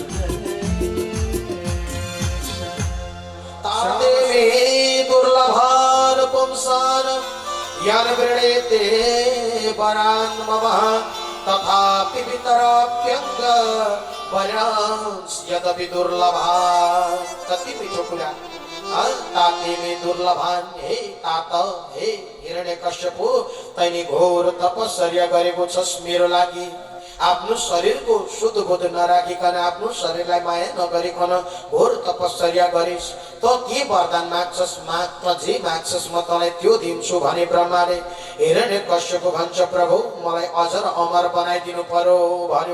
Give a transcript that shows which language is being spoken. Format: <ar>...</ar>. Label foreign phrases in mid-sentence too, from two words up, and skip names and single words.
<sa>दुर्लभ यन वृणेते वरान् मम तथापि वितराप्यङ्ग वरांस् यदपि दुर्लभा।</sa> <ne>कति मिठो कुरा तातिमी दुर्लभान हे तात हे हिरण्यकश्यपु तैनी घोर तपस्या गरेको छस् मेरो लागि। आफ्नो शरीरको शुद्ध बुद्ध नराखिकन आफ्नो शरीरलाई माया नगरिकन घोर तपस्या गरिस् त के वरदान माग्छस् माग त जे माग्छस् म तँलाई त्यो दिन्छु भने ब्रह्माले हिरण्यकश्यपु भन्छ प्रभु मलाई अझ अमर बनाइदिनु पर्यो भन्यो।</ne>